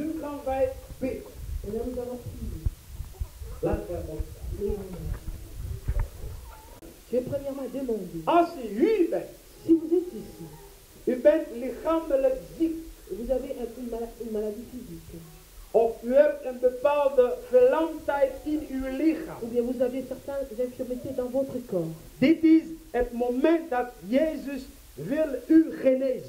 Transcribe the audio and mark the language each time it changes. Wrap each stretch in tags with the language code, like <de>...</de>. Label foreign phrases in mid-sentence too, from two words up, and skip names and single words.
<nl>gaan wij bidden.</nl> <fr>Et là, nous allons prier.</fr> <nl>Laten we opstaan.</nl> <fr>Je vais premièrement demander,</fr> <nl>Als u hier bent,</nl> <fr>si vous êtes ici,</fr> <nl>u bent lichamelijk ziek,</nl> <fr>vous avez une maladie physique,</fr> <nl>of u hebt een bepaalde verlamdheid in uw lichaam.</nl> <fr>ou bien vous avez certaines infirmités dans votre corps,</fr> <nl>Dit is het moment dat Jezus wil u genezen.</nl>